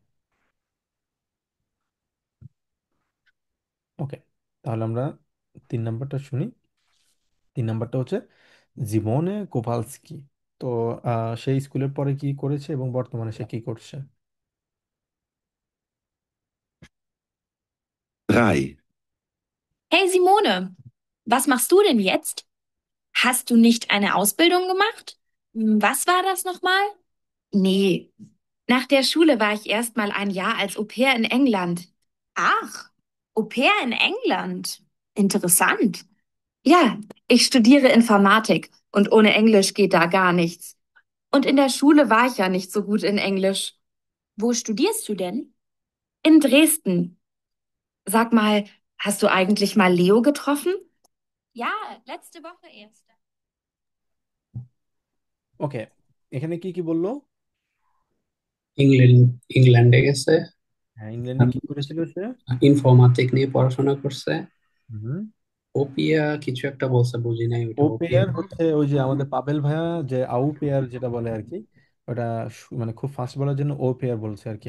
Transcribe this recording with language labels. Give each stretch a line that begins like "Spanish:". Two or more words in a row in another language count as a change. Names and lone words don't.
Bangla: ওকে, তাহলে আমরা 3 নাম্বারটা শুনি। 3 নাম্বারটা হচ্ছে জীবনে কোভালস্কি। তো সেই স্কুলের পরে কি করেছে এবং বর্তমানে সে কি করছে? 3.
German: Hey Simone, was machst du denn jetzt? Hast du nicht eine Ausbildung gemacht? Was war das nochmal? Nee, nach der Schule war ich erst mal ein Jahr als Au-pair in England. Ach, Au-pair in England. Interessant. Ja, ich studiere Informatik und ohne Englisch geht da gar nichts. Und in der Schule war ich ja nicht so gut in Englisch. Wo studierst du denn? In Dresden. Sag mal, hast du eigentlich mal Leo getroffen? Ja, letzte Woche erst.
Bangla: ওকে, এখানে কি কি বললো? ইংল্যান্ডে গেছে, হ্যাঁ, ইংল্যান্ডে কি করেছিল সে? ইনফরমেটিক নিয়ে পড়াশোনা করছে। হুম। ওপিয়া কিছু একটা বলছে, বুঝি নাই ওইটা ও ওপিয়া। পেয়ার হচ্ছে ওই যে আমাদের পাবেল ভাইয়া যে আউ পেয়ার যেটা বলে আর কি, ওটা মানে খুব ফাস্ট বলার জন্য ও পেয়ার বলছে আর কি।